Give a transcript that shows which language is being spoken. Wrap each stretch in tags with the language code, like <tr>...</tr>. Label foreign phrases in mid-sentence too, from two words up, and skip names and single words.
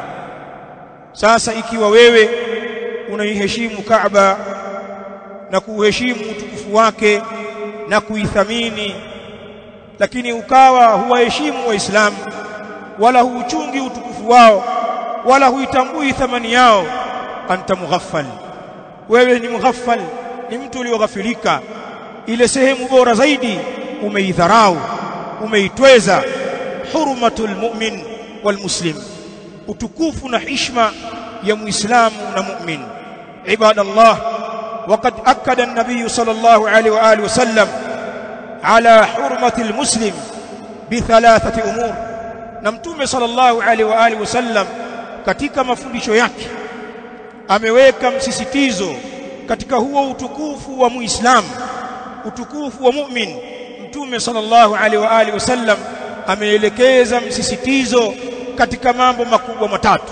<sw>Sasa ikiwa wewe unaiheshimu Kaaba na kuheshimu utukufu wake na kuithamini, lakini ukawa huwaheshimu Waislamu wala huuchungi utukufu wao wala huitambui thamani yao,</sw> <ar>أنت مغفل,</ar> <sw>wewe ni mughaffal, ni mtu ulioghafilika. Ile sehemu bora zaidi umeidharau, umeitweza.</sw> <ar>حرمة المؤمن والمسلم,</ar> <sw>utukufu na heshima ya Muislamu na mu'min.</sw> <ar>Ibadallah, وقد أكد النبي صلى الله عليه وآله وسلم على حرمة المسلم بثلاثة أمور.</ar> <sw>نمتوم</sw> <ar>صلى الله عليه وآله وسلم</ar> <sw>katika mafundisho yake ameweka msisitizo katika huo utukufu wa Muislamu, utukufu wa mu'min. Mtume</sw> <ar>صلى الله عليه وآله وسلم</ar> <sw>ameelekeza msisitizo katika mambo makubwa matatu.</sw>